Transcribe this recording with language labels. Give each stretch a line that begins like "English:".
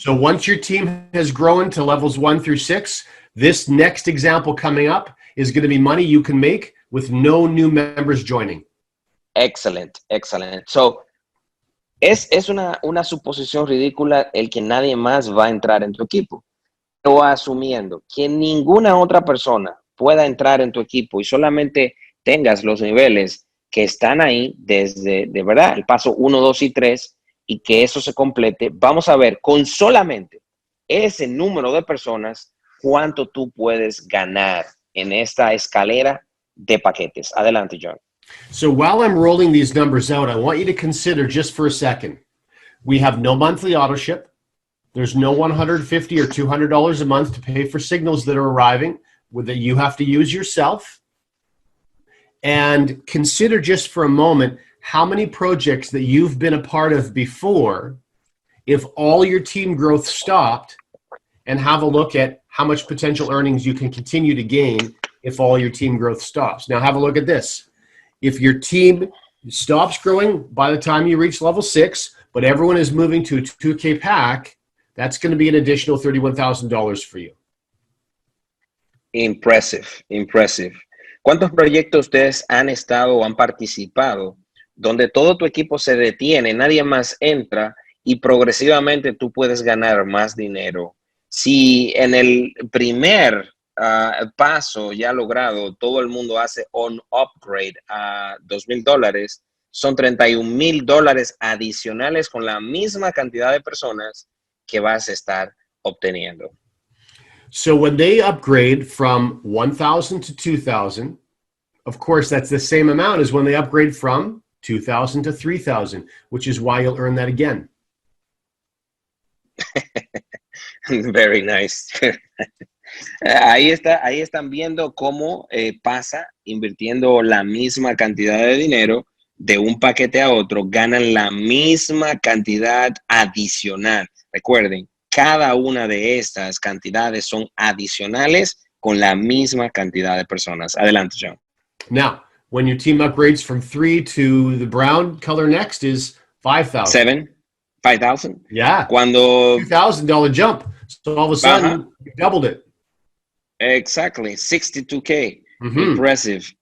English: So once your team has grown to levels 1 through 6, this next example coming up is going to be money you can make with no new members joining. Excellent.
Spanish: So es una suposición ridícula el que nadie más va a entrar en tu equipo. O asumiendo que ninguna otra persona pueda entrar en tu equipo y solamente tengas los niveles que están ahí desde, de verdad, el paso 1, 2 y 3, y que eso se complete, vamos a ver con solamente ese número de personas cuánto tú puedes ganar en esta escalera de paquetes. Adelante, John.
English: So while I'm rolling these numbers out, I want you to consider just for a second, we have no monthly auto ship. There's no $150 or $200 a month to pay for signals that are arriving that you have to use yourself. And consider just for a moment how many projects that you've been a part of before, if all your team growth stopped, and have a look at how much potential earnings you can continue to gain if all your team growth stops. Now have a look at this. If your team stops growing by the time you reach level 6, but everyone is moving to a 2K pack, that's going to be an additional $31,000 for you. Impressive, impressive.
Spanish: ¿Cuántos proyectos ustedes han estado o han participado donde todo tu equipo se detiene, nadie más entra y progresivamente tú puedes ganar más dinero? Si en el primer paso ya logrado, todo el mundo hace un upgrade a $2,000, son $31,000 adicionales con la misma cantidad de personas que vas a estar obteniendo.
English: So when they upgrade from 1,000 to 2,000, of course, that's the same amount as when they upgrade from 2,000 to 3,000, which is why you'll earn that again. Very nice.
Spanish: Ahí están viendo cómo pasa invirtiendo la misma cantidad de dinero de un paquete a otro, ganan la misma cantidad adicional. Recuerden, cada una de estas cantidades son adicionales con la misma cantidad de personas. Adelante, John.
English: Now, when your team upgrades from 3 to the brown color next is 5,000. 5,000? Yeah.
Spanish: Cuando
English: $2,000 jump. So all of a sudden, you doubled it. Exactly. 62K. Impressive.